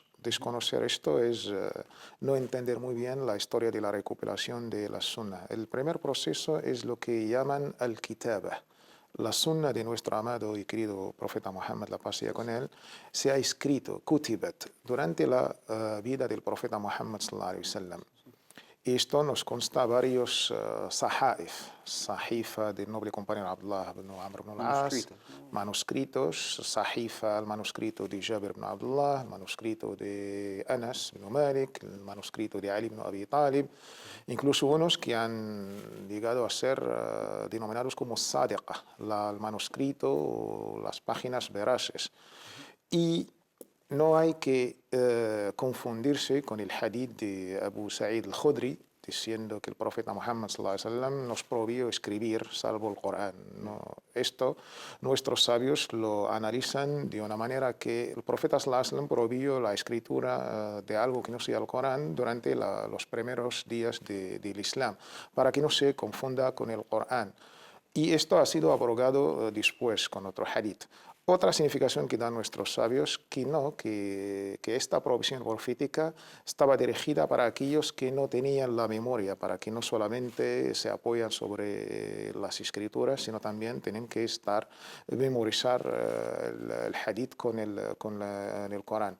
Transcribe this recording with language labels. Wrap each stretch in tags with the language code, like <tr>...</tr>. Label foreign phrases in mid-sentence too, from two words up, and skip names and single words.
<es>Desconocer esto es no entender muy bien la historia de la recopilación de la Sunnah. El primer proceso es lo que llaman al-kitaba. La Sunnah de nuestro amado y querido profeta Muhammad, la paz sea con él, se ha escrito, kutibat, durante la vida del profeta Muhammad</es> <ar>صلى الله عليه وسلم.</ar> <es>Esto nos consta varios sahifa del noble compañero Abdullah ibn Amr ibn al-As, manuscritos, sahifa, el manuscrito de Jabir ibn Abdullah, el manuscrito de Anas ibn Malik, el manuscrito de Ali ibn Abi Talib, incluso unos que han llegado a ser denominados como sadiqa, el manuscrito, las páginas veraces. Y no hay que confundirse con el hadith de Abu Sa'id al-Khudri, diciendo que el profeta Muhammad</es> <ar>صلى الله عليه وسلم</ar> <es>nos prohibió escribir salvo el Corán. No, esto nuestros sabios lo analizan de una manera que el profeta</es> <ar>صلى الله عليه وسلم</ar> <es>prohibió la escritura de algo que no sea el Corán durante los primeros días del Islam, para que no se confunda con el Corán. Y esto ha sido abrogado después con otro hadith. Otra significación que dan nuestros sabios, que esta provisión profética estaba dirigida para aquellos que no tenían la memoria, para que no solamente se apoyan sobre las escrituras, sino también tienen que memorizar el hadith con el Corán.</es>